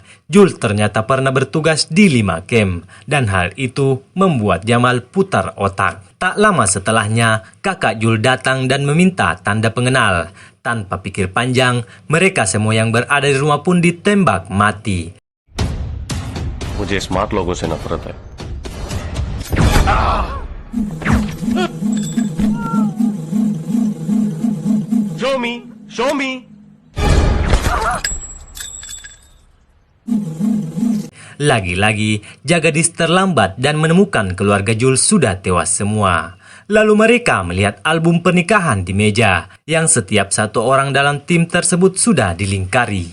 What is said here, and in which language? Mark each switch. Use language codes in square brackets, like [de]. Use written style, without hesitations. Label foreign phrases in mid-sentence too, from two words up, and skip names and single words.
[id] Jul ternyata pernah bertugas di 5 camp. Dan hal itu membuat Jamal putar otak. Tak lama setelahnya, kakak Jul datang dan meminta tanda pengenal. Tanpa pikir panjang, mereka semua yang berada di rumah pun ditembak mati. [hi] मुझे स्मार्ट लोगों से नफरत है. [en] Show me. [id] Lagi-lagi, Jagadish terlambat dan menemukan keluarga Jul sudah tewas semua. Lalu mereka melihat album pernikahan di meja, yang setiap satu orang dalam tim tersebut sudah dilingkari.